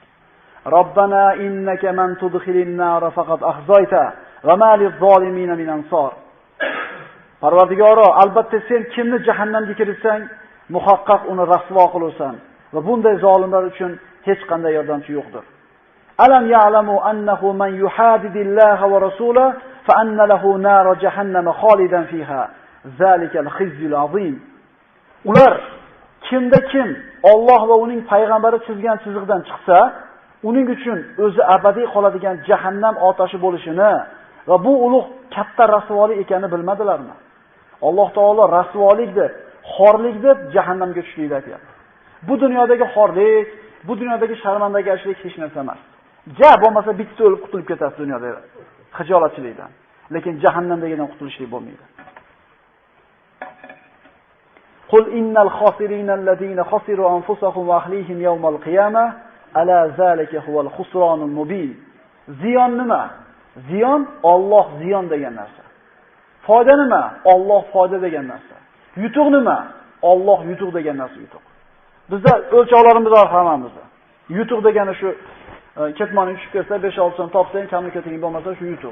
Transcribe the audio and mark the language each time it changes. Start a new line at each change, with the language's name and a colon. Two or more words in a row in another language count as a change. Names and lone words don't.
Arabic: ربنا إنك من تدخل النار فقد أخزيته وما للظالمين من أنصار.
Uzbek: Parvardigoro, albatta sen kimni jahannamga kiritsang, muhaqqaq uni rasvo qilursan va bunday zolimlar uchun hech qanday yordamchi yo'qdir.
Arabic: ألم يعلم أنه من يحادد الله ورسوله فأن له نار جهنم خالدا فيها. ذلك الخزي العظيم.
Uzbek: Ular kimda kim Alloh va uning payg'ambari chizgan chiziqdan chiqsa, uning uchun o'zi abadiy qoladigan jahannam otashi bo'lishini va bu ulug' katta rasvolik ekanini bilmadilarmi? Alloh taolo rasvolik deb, xorlik deb jahannamga tushishlikni aytayapti. Bu dunyodagi xorlik, bu dunyodagi sharmandagashlik hech narsa emas. Ja bo'lmasa bitta o'lib qutulib ketasiz dunyoda xijolatchilikdan. Lekin jahannamdagidan qutulishlik bo'lmaydi.
Arabic: قل إن الخاسرين الذين خسروا أنفسهم وأهليهم يوم القيامة ألا ذلك هو الخسران المبين.
Uzbek: Ziyon nima? Ziyon Alloh ziyon degan narsa. Foyda nima? Alloh foyda degan narsa. Yutuq nima? Alloh yutuq degan narsa yutuq. Bizda o'lchovlarimiz bor hammamizda. Yutuq degani shu ketmoning tushib ketsa 5-6 so'm topsang, kamli keting bo'lmasa shu yutuq.